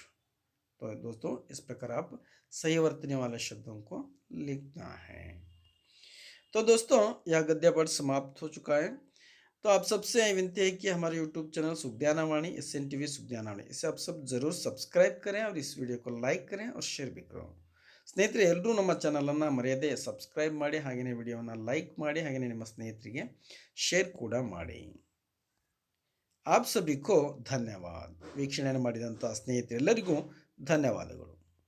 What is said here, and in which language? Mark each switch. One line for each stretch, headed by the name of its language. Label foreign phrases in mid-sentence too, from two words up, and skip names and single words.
Hindi: तो दोस्तों इस प्रकार आप सही वर्तने वाले शब्दों को लिखना है। तो दोस्तों यह गद्य पाठ समाप्त हो चुका है। तो आप सबसे विनती है कि हमारे YouTube चैनल सुखज्ञानवाणी, SN TV सुखज्ञानवाणी, इसे आप सब जरूर सब्सक्राइब करें और इस वीडियो को लाइक करें और शेयर भी करें।
Kannada: ಸ್ನೇಹಿತರೆ ಎಲ್ಲರೂ ನಮ್ಮ ಚಾನಲನ್ನು ಮರೆಯದೆ ಸಬ್ಸ್ಕ್ರೈಬ್ ಮಾಡಿ, ಹಾಗೆಯೇ ವಿಡಿಯೋವನ್ನು ಲೈಕ್ ಮಾಡಿ, ಹಾಗೆಯೇ ನಿಮ್ಮ ಸ್ನೇಹಿತರಿಗೆ ಶೇರ್ ಕೂಡ ಮಾಡಿ।
Hindi: आप सभी को धन्यवाद।
Kannada: ವೀಕ್ಷಣೆಯನ್ನು ಮಾಡಿದಂಥ ಸ್ನೇಹಿತರೆಲ್ಲರಿಗೂ ಧನ್ಯವಾದಗಳು।